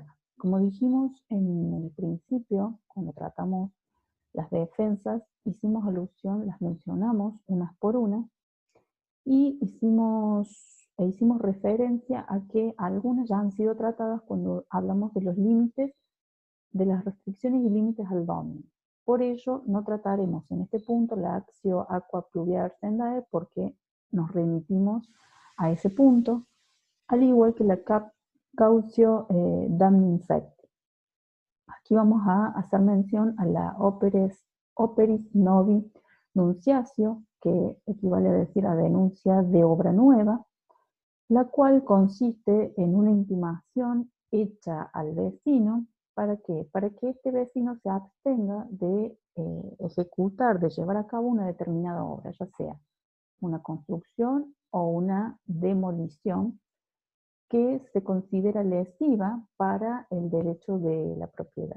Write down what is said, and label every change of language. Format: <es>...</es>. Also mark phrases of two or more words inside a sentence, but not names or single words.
<es>Como dijimos en el principio, cuando tratamos las defensas, hicimos alusión, las mencionamos unas por una, y hicimos referencia a que algunas ya han sido tratadas cuando hablamos de los límites, de las restricciones y límites al dominio. Por ello, no trataremos en este punto la</es> <la>actio aqua pluvial sendae</la> <es>porque nos remitimos a ese punto, al igual que la</es> <la>cautio damnim fecti.</la> <es>Aquí vamos a hacer mención a la</es> <la>operis novi nunciatio,</la> <es>que equivale a decir a denuncia de obra nueva, la cual consiste en una intimación hecha al vecino. ¿Para qué? Para que este vecino se abstenga de ejecutar, de llevar a cabo una determinada obra, ya sea una construcción o una demolición que se considera lesiva para el derecho de la propiedad.</es>